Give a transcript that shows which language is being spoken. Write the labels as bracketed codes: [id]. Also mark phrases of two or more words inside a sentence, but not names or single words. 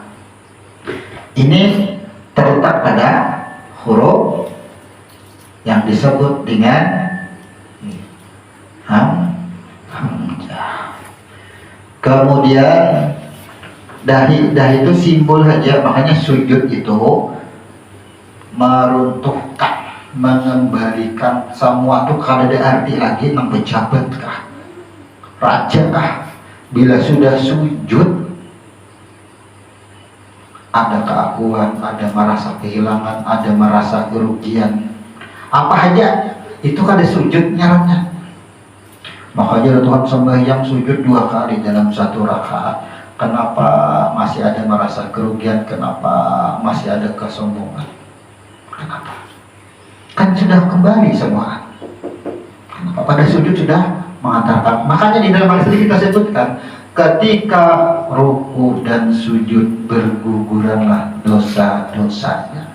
[id] Ini terletak pada huruf yang disebut dengan hamzah. [bjn] Kemudian dahi itu simbol saja, makanya sujud itu meruntuhkan, mengembalikan semua itu kada ada arti lagi nang pejabat kah, raja kah. Bila sudah sujud, ada keakuan, ada merasa kehilangan, ada merasa kerugian, apa aja itu kada sujud nyarannya. [id] Makanya Tuhan sembahyang sujud 2 kali dalam 1 rakaat. Kenapa masih ada merasa kerugian? Kenapa masih ada kesombongan? Kenapa? Kan sudah kembali semua. Kenapa pada sujud sudah mengatakan? Makanya di dalam hadis ini kita sebutkan, ketika ruku dan sujud berguguranlah dosa-dosanya.